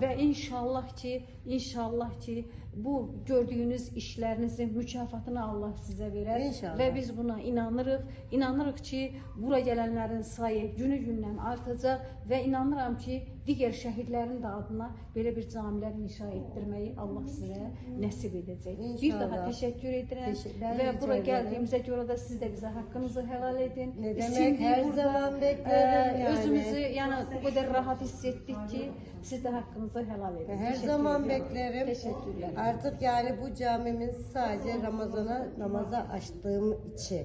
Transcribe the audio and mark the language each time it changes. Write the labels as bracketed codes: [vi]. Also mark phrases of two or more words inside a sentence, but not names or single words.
[az] Və inşallah ki bu gördüyünüz işlərinizin mükafatını Allah sizə verər. İnşallah. Və biz buna inanırıq. İnanırıq ki bura gələnlərin sayı günü-gündən artacaq və inanıram ki digər şəhidlərin də adına belə bir camilər inşa etdirməyi Allah sizə nəsib edəcək. Bir İnşallah. daha təşəkkür edirəm. [tr] Ben ve rica buraya ederim. geldiğimize göre de siz de bize hakkınızı helal edin. Ne Biz demek, şimdi her burada, zaman beklerim yani. Özümüzü yani bu kadar rahat hissettik ki siz de hakkınızı helal edin. Her Teşekkür zaman ediyorum. beklerim. Teşekkürler. Artık yani bu camimiz sadece namaza açtığım için.